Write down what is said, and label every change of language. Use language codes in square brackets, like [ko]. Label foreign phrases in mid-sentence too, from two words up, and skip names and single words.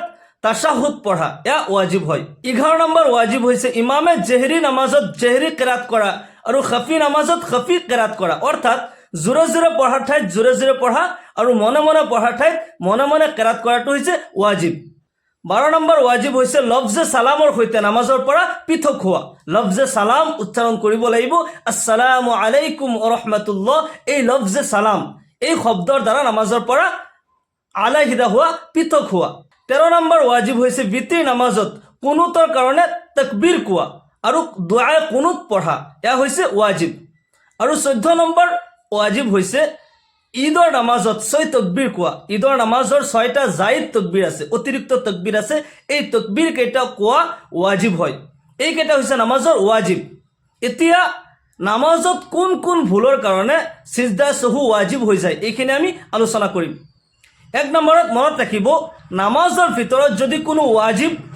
[as] তাশাহুদ পঢ়া ইয়া ৱাজিব হয় 11 নম্বৰ ৱাজিব হৈছে ইমামে জেহৰি নামাজত জেহৰি কিৰাত কৰা আৰু খাফি নামাজত খাফি কিৰাত কৰা অৰ্থাৎ জোৰে জোৰে পঢ়াৰ ঠাইত জোৰে জোৰে পঢ়া আৰু মনে মনে পঢ়াৰ ঠাইত মনে মনে কিৰাত কৰাটো হৈছে ৱাজিব 12 নম্বৰ ৱাজিব হৈছে লফজে সালামৰ সৈতে নামাজৰ পৰা পৃথক হোৱা লফজে সালাম উচ্চাৰণ কৰিব লাগিব [ar] السلام عليكم ورحمة الله [as] এই লফজে সালাম এই শব্দৰ দ্বাৰা নামাজৰ পৰা আলাহিদা হোৱা পৃথক হোৱা 13 নম্বৰ ৱাজিব হৈছে বিতিৰ নামাজত কুনুতৰ কাৰণে তাকবীৰ কোৱা আৰু দুআ কুনুত পঢ়া এয়া হৈছে ৱাজিব আৰু 14 নম্বৰ ৱাজিব হৈছে ঈদৰ নামাজত 6 তাকবীৰ কোৱা ঈদৰ নামাজৰ 6টা জায়েদ তাকবীৰ আছে অতিৰিক্ত তাকবীৰ আছে এই তাকবীৰ কেইটা কোৱা ৱাজিব হয় এই কেইটা হৈছে নামাজৰ ৱাজিব এতিয়া নামাজত কোন কোন ভুলৰ কাৰণে সিজদা সহু ৱাজিব হৈ যায় এইখিনি আমি আলোচনা কৰিম এক নম্বৰত মনত ৰাখিব নামাজৰ ভিতৰত যদি কোনো ৱাজিব